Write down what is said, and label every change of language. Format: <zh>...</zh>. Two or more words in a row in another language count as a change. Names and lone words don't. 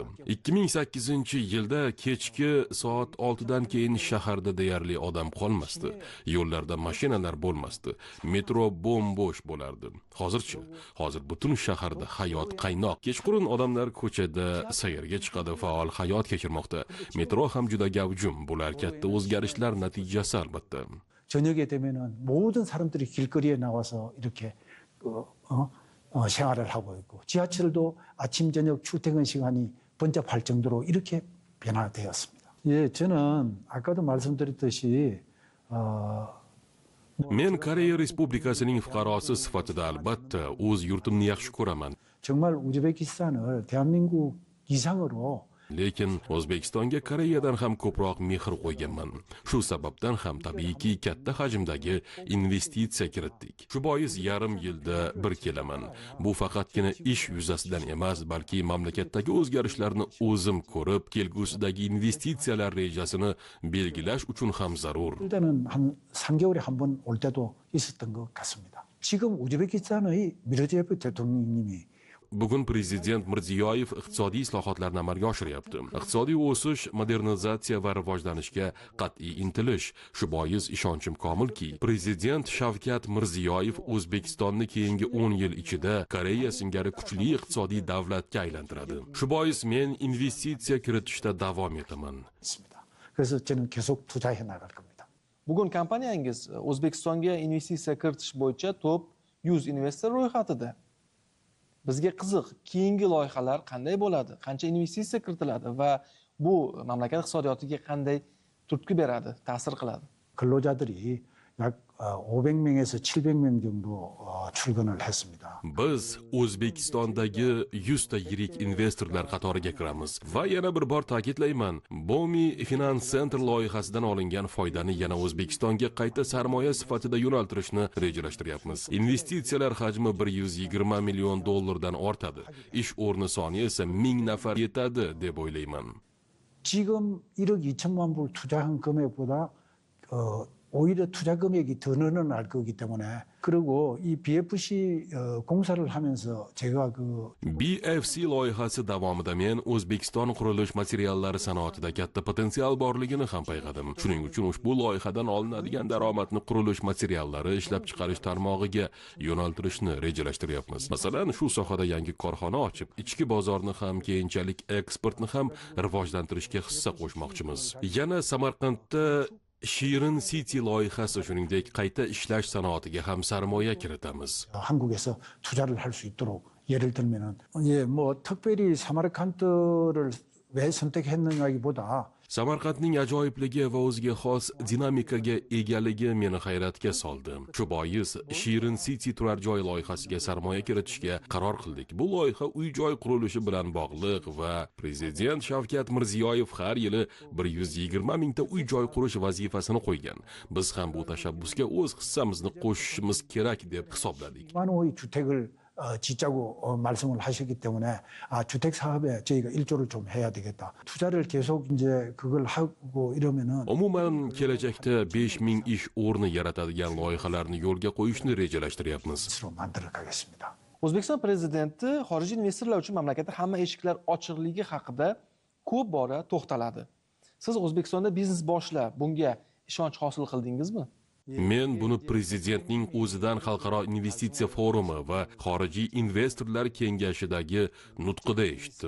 <uz>2008-yilda kechki soat 6 dan keyin shaharda deyarli odam qolmasdi. Yo'llarda mashinalar bo'lmasdi. Metro bo'm-bo'sh bo'lardi. Hozirchi, hozir butun shaharda hayot qaynoq. Kechqurun odamlar ko'chada sayrga chiqadi, faol hayot kechirmoqda. Metro ham juda gavjum. Bular katta o'zgarishlar natijasi albatta.</uz> <ko>저녁에 되면은 모든 사람들이 길거리에 나와서 이렇게 생활을 하고 있고 지하철도 아침 저녁 출퇴근 시간이 번잡할 정도로 이렇게 변화되었습니다. 예, 저는 아까도 말씀드렸듯이</ko> <uz>Men Koreya Respublikasining fuqarosi sifatida albatta o'z yurtimni yaxshi ko'raman.</uz> <ko>정말 우즈베키스탄을 대한민국 이상으로</ko> <uz>Lekin O'zbekistonga Koreyadan ham ko'proq mehr qo'yganman. Shu sababdan ham tabiiyki katta hajmdagi investitsiya kiritdik. Shu bois yarim yilda bir kelaman. Bu faqatgina ish yuzasidan emas, balki mamlakatdagi o'zgarishlarni o'zim ko'rib, kelgusidagi investitsiyalar rejasini belgilash uchun ham zarur.</uz> <ko>일단은 한 3개월에 한 번 올 때도 있었던 것 같습니다. 지금 우즈베키스탄의 미르지예프 대통령님이</ko> <uz>Bugun prezident Mirziyoyev iqtisodiy islohotlarni amalga oshiryapti. Iqtisodiy o'sish, modernizatsiya va rivojlanishga qat'iy intilish. Shu bois ishonchim komilki, prezident Shavkat Mirziyoyev O'zbekistonni keyingi 10 yil ichida Koreya singari kuchli iqtisodiy davlatga aylantiradi. Shu bois men investitsiya kiritishda davom etaman.</uz> <ko>있습니다. 그래서 저는 계속 투자해 나갈 겁니다.</ko> <uz>Bugun kompaniyangiz O'zbekistonga investitsiya kiritish bo'yicha top 100 investor ro'yxatida. Bizga qiziq, keyingi loyihalar qanday bo'ladi? Qancha investitsiya kiritiladi va bu mamlakat iqtisodiyotiga qanday turtki beradi, ta'sir qiladi?</uz> <ko>근로자들이 약 500명에서 700명 정도 출근을 했습니다.</ko> <uz>Biz O'zbekistondagi 100 ta yirik investorlar qatoriga kiramiz va yana bir bor ta'kidlayman, Bomi Finance Center loyihasidan olingan foydani yana O'zbekistonga qayta sarmoya sifatida yo'naltirishni rejalashtiryapmiz. Investitsiyalar hajmi 120 million dollardan ortadi. Ish o'rni soni esa 1000 nafar yetadi deb o'ylayman.</uz> <ko>지금 1억 2천만 불 투자한 금액보다 오히려 투자 금액이 더 늘어날 거기 때문에 그리고 이 BFC 공사를 하면서 제가 그</ko> <uz>BFC loyihasi davomida men O'zbekiston qurilish materiallari sanoatida katta potensial borligini ham payqadim. Shuning uchun ushbu loyihadan olinadigan daromadni qurilish materiallari ishlab chiqarish tarmog'iga yo'naltirishni rejalashtiryapmiz. Masalan, shu sohada yangi korxona ochib, ichki bozorni ham, keyinchalik eksportni ham rivojlantirishga hissa qo'shmoqchimiz. Yana Samarqandda Shirin City loyihasi, shuningdek qayta ishlash sanoatiga ham sarmoya kiritamiz.</uz> <ko>한국에서 투자를 할 수 있도록 예를 들면은 뭐 특별히 사마르칸트를 왜 선택했느냐기보다</ko> <uz>Samarqandning ajoyibligi va o'ziga xos dinamikaga egaligi meni hayratga soldi. Shu bois Shirin City turar joy loyihasiga sarmoya kiritishga qaror qildik. Bu loyiha uy-joy qurilishi bilan bog'liq va prezident Shavkat Mirziyoyev har yili 120 mingta uy-joy qurish vazifasini qo'ygan. Biz ham bu tashabbusga o'z hissamizni qo'shishimiz kerak deb hisobladik.</uz> <ko>만호의 주택을 짓자고 말씀을 하셨기 때문에 주택 사업에 저희가 일조를 좀 해야 되겠다. 투자를 계속 이제 그걸 하고 이러면은</ko> <uz>Umuman kelajakda 5000 ish o'rni yaratadigan loyihalarni yo'lga qo'yishni rejalashtiryapmiz.</uz> <ko>스스로 만들어 가겠습니다.</ko> <uz>O'zbekiston prezidenti xorijiy investorlar uchun mamlakatda hamma eshiklar ochiqligi haqida ko'p bora to'xtaladi. Siz O'zbekistonda biznes boshlab, bunga ishonch hosil qildingizmi? Men buni prezidentning o'zidan Xalqaro investitsiya forumi va xorijiy investorlar kengashidagi nutqida eshitdim.</uz>